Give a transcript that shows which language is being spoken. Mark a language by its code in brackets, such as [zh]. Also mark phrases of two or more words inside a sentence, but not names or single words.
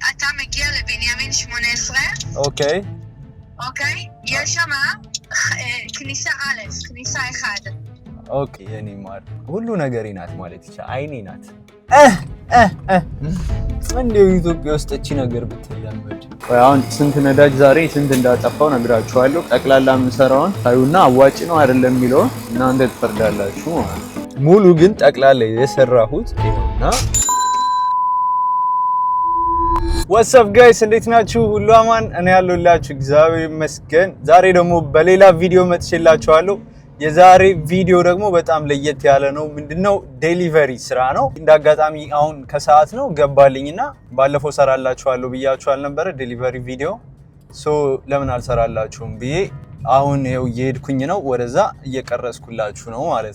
[he] מגיע לבנימין 18. אוקיי. יש שם כניסה א', כניסה 1. אוקיי, [am] የኔ ማር ሁሉ ነገሬ ናት ማለት ይቻላል። አይኔ ናት። እንደው ኢትዮጵያ ውስጥ እቺ ነገር ብትለመድ። አሁን ስንት ነዳጅ ዛሬ ስንት እንዳጠፋው ነግራችኋለሁ። ጠቅላላ የምሰራውን ታዩና አዋጭ ነው አይደለም የሚለው እናንተ ትፈርዳላችሁ ማለት ነው። ሙሉ ግን ጠቅላላ የሰራሁት ይሄውና። [en] What's up guys [am] እንዴት ናችሁ? ሁሉ አማን? እኔ ያለሁላችሁ እግዚአብሔር ይመስገን። ዛሬ ደግሞ በሌላ ቪዲዮ መጥቼላችኋለሁ። የዛሬ ቪዲዮ ደግሞ በጣም ለየት ያለ ነው። ምንድነው? ዴሊቨሪ ስራ ነው። እንዳጋጣሚ አሁን ከሰዓት ነው ገባልኝና ባለፈው ሰራላችኋለሁ ብያችኋል ነበር [en] delivery video። [am] ለምን አልሰራላችሁም ብዬ አሁን ይሄው እየሄድኩኝ ነው። ወደዛ እየቀረጽኩላችሁ ነው ማለት